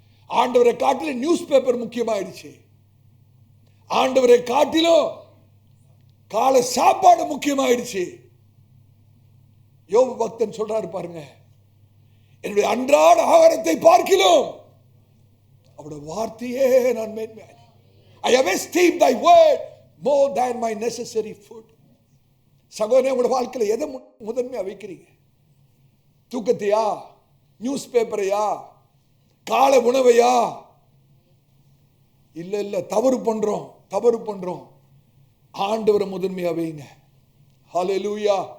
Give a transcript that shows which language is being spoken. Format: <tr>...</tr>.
<ta>ஆண்டவரை காட்டிலும் news paper முக்கியமாயிடுச்சு. ஆண்டவரை காட்டிலும் காலை சாப்பாடு முக்கியமாயிடுச்சு. யோபு பக்தன் சொல்றாரு பாருங்க, என்னுடைய அன்றாட ஆகாரத்தை பார்க்கிலும் அவருடைய வார்த்தையே நான் மேன்மை.</ta> <en>I have esteemed thy word more than my necessary food.</en> <ta>சகோதரனே, உங்களோட வாழ்க்கையில் எதை முதன்மையா வைக்கிறீங்க? தூக்கத்தையா, நியூஸ் பேப்பரையா, காலை உணவையா? இல்ல இல்ல, தவறு பண்றோம். ஆண்டவரை முதன்மையா வைங்க. ஹல்லேலூயா.</ta>